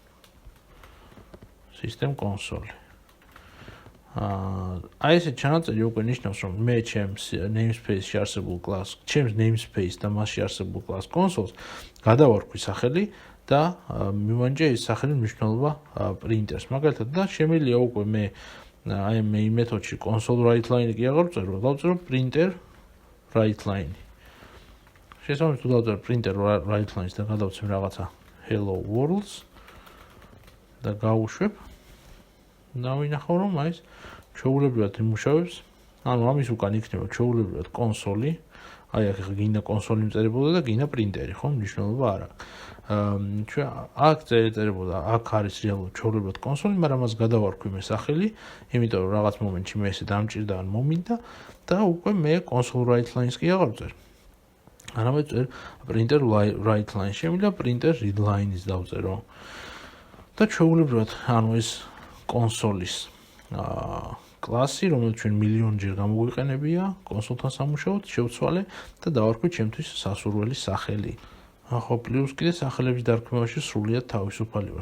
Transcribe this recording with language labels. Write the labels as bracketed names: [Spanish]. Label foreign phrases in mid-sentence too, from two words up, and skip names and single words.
[Georgian] აი ესე ჩანაწერი უკვე ნიშნავს, რომ მე ჩემს namespace-ში არსებულ კლასს, ჩემს namespace და მასში არსებულ კლასს consoles გადავარქვი სახელი და მივანჭე ეს სახელი მნიშვნელობა printers. მაგალითად, და შემიძლია უკვე მე აი main მეთოდში [English] console writeline [Georgian] კი აღარ ვწერო, დავწერო [English] printer writeline. [Georgian] შესაბამისად, თუ დავწერო [English] printer writeline- [Georgian] ს და გადავცემ რაღაცა [English] hello worlds [Georgian] და გავუშვებ და ვინახავ, რომ აი ჩვეულებრივად იმუშავებს, ანუ ამის უკან იქნება ჩვეულებრივად კონსოლი, აი აქ გინდა კონსოლი მწერებოდა და გინდა პრინტერი, ხო? მნიშვნელობა არ აქვს. ჩვენ აქ წერებოდა, აქ არის რეალურად ჩვეულებრივად კონსოლი, მაგრამ მას გადავარქვი მე სახელი, იმიტომ რომ რაღაც მომენტში მე ესე დამჭირდა ან მომინდა და უკვე მე [English] console write lines [Georgian] კი აღარ ვწერ. არამედ წერ [English] printer write line. [Georgian] შემიძლია [English] printer read line- [Georgian] ის დავწერო. და ჩვეულებრივად, ანუ ეს კონსოლის კლასი, რომელიც ჩვენ მილიონჯერ გამოგვიყენებია კონსოლთან სამუშაოდ, შევცვალე და დავარქვი ჩემთვის სასურველი სახელი. ხო, პლუს კიდე სახელების დარქმევაში სრულიად თავისუფალი ვარ.